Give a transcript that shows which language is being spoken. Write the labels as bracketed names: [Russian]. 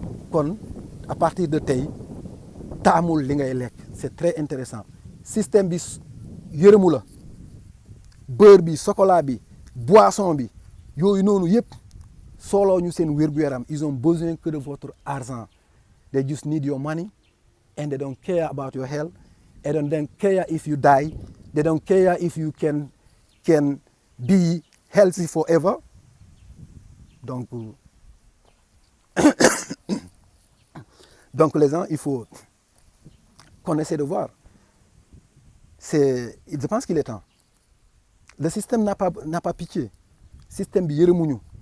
[Wolof] Kon [French] à partir de [Wolof] tey taamul li ngay lekk, [French] c'est très intéressant. [Wolof] Système bi yërëmu la, beurre bi, chocolat bi, boisson bi, yooyu noonu yëpp sooloo ñu seen wér gu yaram. [French] Ils ont besoin que de votre argent. [English] They just need your money and they don't care about your health. They don't care if you die. They don't care if you can be healthy forever. [French] Donc les gens, il faut qu'on essaie de voir. Je pense qu'il est temps. Le système n'a pas pitié. [Wolof] Système bi yërëmuñu.